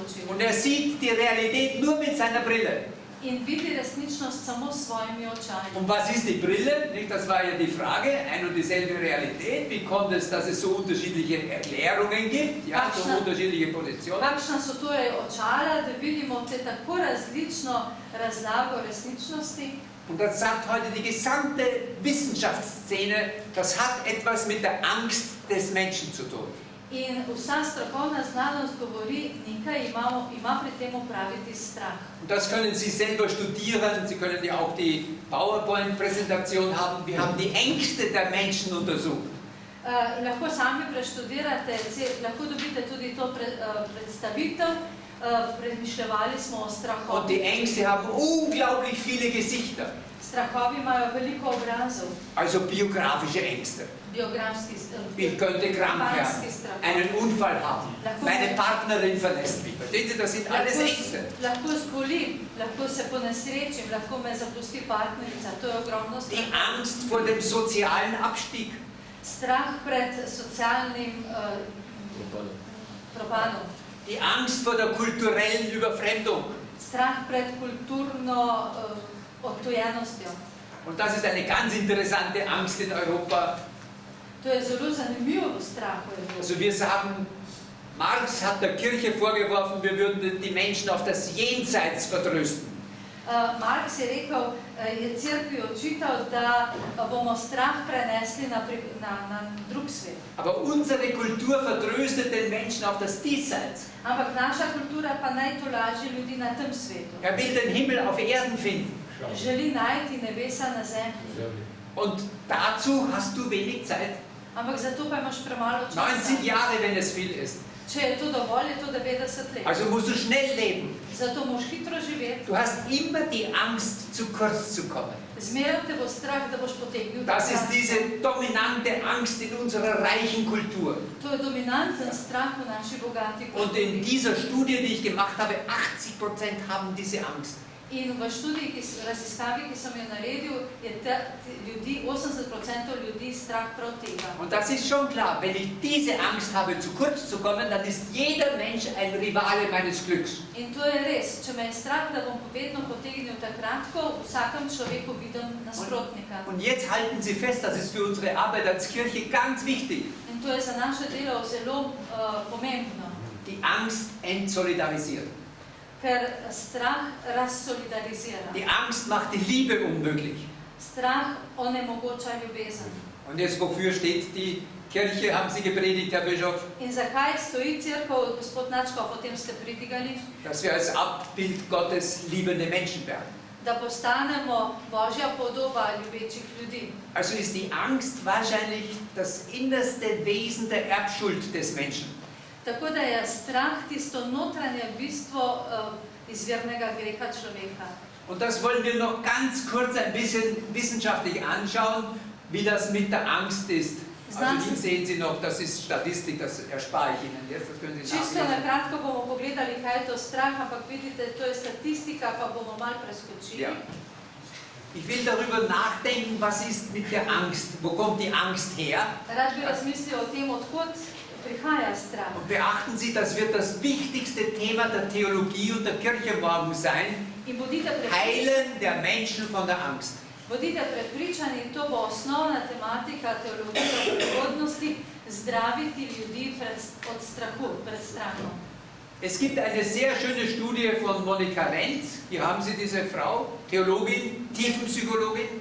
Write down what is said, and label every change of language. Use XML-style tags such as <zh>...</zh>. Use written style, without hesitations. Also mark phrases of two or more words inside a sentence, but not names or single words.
<de>Und er sieht die Realität nur mit seiner Brille.</de> <sl>in vidi resničnost samo s svojimi očali.</sl> <de>Und was ist die Brille? Nicht? Das war ja die Frage, ein und dieselbe Realität. Wie kommt es, dass es so unterschiedliche Erklärungen gibt, ja, so unterschiedliche Positionen?</de> <sl>Kakšna so torej očala, da vidimo te tako različno razlago resničnosti?</sl> <de>Und das sagt heute die gesamte Wissenschaftsszene, das hat etwas mit der Angst des Menschen zu tun.</de> <sl>In vsa strokovna znanost govori, nekaj ima pri tem opraviti strah.</sl> <de>Und das können Sie selber studieren, Sie können ja auch die PowerPoint-Präsentation haben. Wir haben die Ängste der Menschen untersucht.</de> <sl>Lahko sami preštudirate, lahko dobite tudi to predstavitev. Premišljevali smo o strahovih.</sl> <de>Und die Ängste haben unglaublich viele Gesichter.</de> <sl>Strahovi imajo veliko obrazov.</sl> <de>Also biografische Ängste.</de> <sl>Biografski</sl> <de>Ich könnte krank werden, einen Unfall haben, meine Partnerin verlässt mich. Verstehen Sie, das sind alles Ängste.</de> <sl>Lahko zbolim, lahko se ponesrečim, lahko me zapusti partnerica. To je ogromno strah.</sl> <de>Die Angst vor dem sozialen Abstieg.</de> <sl>Strah pred socialnim propadom.</sl> <de>Die Angst vor der kulturellen Überfremdung.</de> <sl>Strah pred kulturno odtujenostjo.</sl> <de>Und das ist eine ganz interessante Angst in Europa.</de> <sl>To je zelo zanimiv strah v Evropi.</sl> <de>Also wir sagen, Marx hat der Kirche vorgeworfen, wir würden die Menschen auf das Jenseits vertrösten.</de> <sl>Marx je rekel, je Cerkvi očital, da bomo strah prenesli na drug svet.</sl> <de>Aber unsere Kultur vertröstet den Menschen auf das Diesseits.</de> <sl>Ampak naša kultura pa naj tolaži ljudi na tem svetu.</sl> <de>Er will den Himmel auf Erden finden.</de> <sl>Želi najti nebesa na zemlji.</sl> <de>Und dazu hast du wenig Zeit.</de> <sl>Ampak zato pa imaš premalo časa.</sl> <de>90 Jahre, wenn es viel ist.</de> <sl>Če je to dovolj, je to 90 let.</sl> <de>Also musst du schnell leben.</de> <sl>Zato moš hitro živeti.</sl> <de>Du hast immer die Angst, zu kurz zu kommen.</de> <sl>Zmeraj te bo strah, da boš potegnil.</sl> <de>Das ist diese dominante Angst in unserer reichen Kultur.</de> <sl>To je dominanten strah v naši bogati kulturi.</sl> <de>Und in dieser Studie, die ich gemacht habe, 80% haben diese Angst.</de> <sl>In v študiji, raziskavi, ki sem jo naredil, je ljudi, 80% ljudi strah prav tega.</sl> <de>Und das ist schon klar, wenn ich diese Angst habe, zu kurz zu kommen, dann ist jeder Mensch ein Rivale meines Glücks.</de> <sl>In to je res. Če me je strah, da bom vedno potegnil takratko, v vsakem človeku vidim nasprotnika.</sl> <de>Und jetzt halten Sie fest, das ist für unsere Arbeit als Kirche ganz wichtig.</de> <sl>In to je za naše delo zelo pomembno.</sl> <de>Die Angst entsolidarisiert.</de> <sl>Ker strah razsolidarizira.</sl> <de>Die Angst macht die Liebe unmöglich.</de> <sl>Strah onemogoča ljubezen.</sl> <de>Und jetzt, wofür steht die Kirche, haben Sie gepredigt, Herr Bischof?</de> <sl>In zakaj stoji cerkev, gospod Načkov, o tem ste pridigali?</sl> <de>Dass wir als Abbild Gottes liebende Menschen werden.</de> <sl>Da postanemo Božja podoba ljubečih ljudi.</sl> <de>Also ist die Angst wahrscheinlich das innerste Wesen der Erbschuld des Menschen.</de> <sl>Tako da je strah tisto notranje bistvo izvirnega greha človeka.</sl> <de>Und das wollen wir noch ganz kurz ein bisschen wissenschaftlich anschauen, wie das mit der Angst ist. Also hier sehen Sie noch, das ist Statistik, das erspare ich Ihnen jetzt, das können Sie</de> <sl>Čisto na</sl> <de>nachlesen.</de> <sl>kratko bomo pogledali, kaj je to strah, ampak vidite, to je statistika, pa bomo malo preskočili.</sl> <de>Ja. Ich will darüber nachdenken, was ist mit der Angst, wo kommt die Angst her?</de> <sl>Rad bi razmislil o tem, odkot prihaja strah.</sl> <de>Und beachten Sie, das wird das wichtigste Thema der Theologie und der Kirche morgen sein.</de> <sl>In bodite</sl> <de>Heilen der Menschen von der Angst.</de> <sl>Bodite prepričani, to bo osnovna tematika teologije prihodnosti, zdraviti ljudi od strahu, pred strahom.</sl> <de>Es gibt eine sehr schöne Studie von Monika Renz. Hier haben Sie diese Frau, Theologin, Tiefenpsychologin.</de>